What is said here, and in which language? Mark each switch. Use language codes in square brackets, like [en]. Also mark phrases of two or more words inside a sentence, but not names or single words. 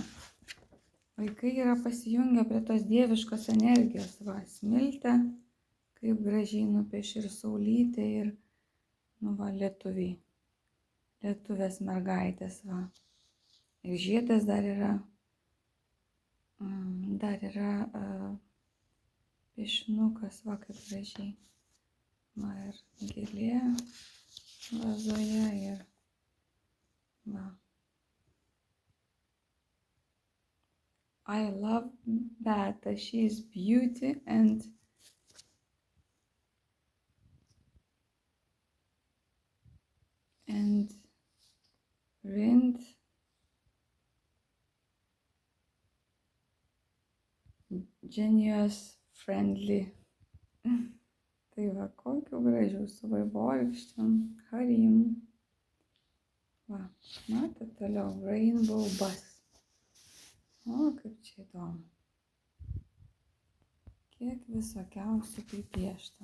[lt] Vaikai yra pasijungę prie tos dieviškos energijos, va, smiltę, kaip gražiai nupiešė ir saulytė ir, nu va, lietuviai, lietuvės mergaitės, va. Ir žiedas dar yra piešinukas, va, kaip gražiai. Va, ir gėlė vazoje ir, va. [en] I love Beata, she is beauty and wind genius friendly. [lt] Tai va, kokiu gražiu su vaivorykštėm, harim. Va, matė toliau, [en] rainbow bus. [lt] O, kaip čia įdomu. Kiek visokiausių pripiešta.